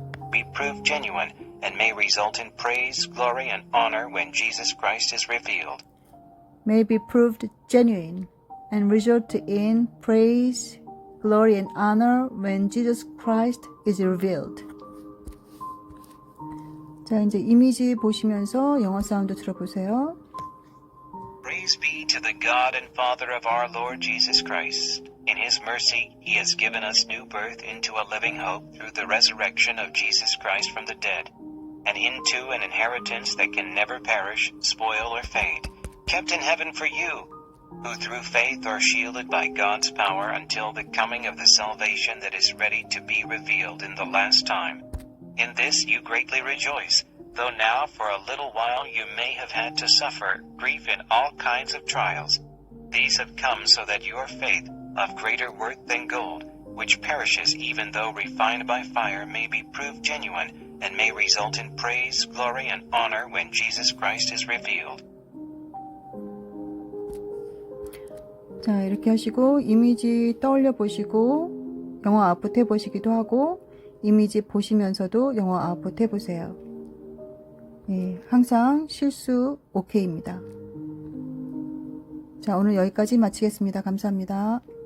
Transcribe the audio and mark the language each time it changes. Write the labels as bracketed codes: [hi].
[en] be proved genuine and may result in praise, glory, and honor when Jesus Christ is revealed. may be proved genuine and result in praise, glory, and honor when Jesus Christ is revealed. [ko] 자, 이제 이미지 보시면서 영어 사운드 들어보세요. [en] Praise be to the God and Father of our Lord Jesus Christ. In his mercy, he has given us new birth into a living hope through the resurrection of Jesus Christ from the dead, and into an inheritance that can never perish, spoil, or fade, kept in heaven for you, who through faith are shielded by God's power until the coming of the salvation that is ready to be revealed in the last time. In this you greatly rejoice, though now for a little while you may have had to suffer grief in all kinds of trials. These have come so that your faith, of greater worth than gold, which perishes even though refined by fire, may be proved genuine and may result in praise, glory, and honor when Jesus Christ is revealed. [ko] 자, 이렇게 하시고 이미지 떠올려 보시고 영어 아웃풋 해보시기도 하고 이미지 보시면서도 영어 아웃풋 해보세요. 예, 항상 실수 오케이입니다. 자, 오늘 여기까지 마치겠습니다. 감사합니다.